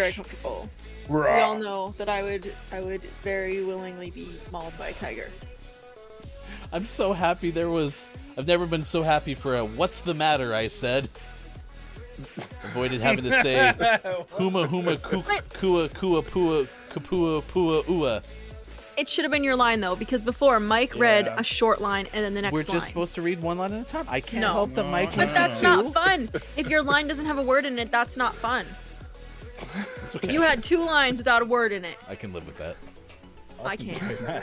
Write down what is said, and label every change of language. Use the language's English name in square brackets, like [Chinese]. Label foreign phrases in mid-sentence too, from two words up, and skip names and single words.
[English] very comfortable. We all know that I would very willingly be mauled by a tiger. I'm so happy I've never been so happy for a what's the matter, I said. Avoided having to say huma huma kua kua pua kapua pua ua. It should have been your line though, because before Mike read a short line and then the next We're line. just supposed to read one line at a time. I can't No. help that Mike But went to that's two. not fun. If your line doesn't have a word in it, that's not fun. It's okay. You had 2 lines without a word in it. I can live with that. I can't.